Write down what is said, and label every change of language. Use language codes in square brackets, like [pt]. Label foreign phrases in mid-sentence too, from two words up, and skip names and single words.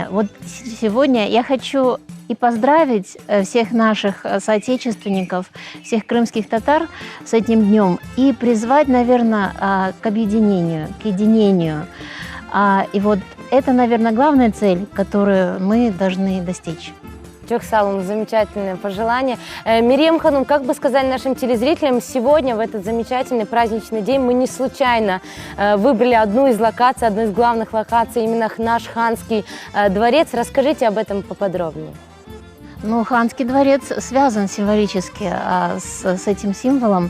[ru] Вот сегодня я хочу и поздравить всех наших соотечественников, всех крымских татар с этим днем и призвать, наверное, к объединению, к единению. И вот это, наверное, главная цель, которую мы должны достичь. [crh] Çok sağ olun, [ru] замечательное пожелание. Мерем Ханум, как бы сказали нашим телезрителям, сегодня, в этот замечательный праздничный день, мы не случайно выбрали одну из локаций, одну из главных локаций, именно наш Ханский дворец. Расскажите об этом поподробнее. Ну, Ханский дворец связан символически с этим символом.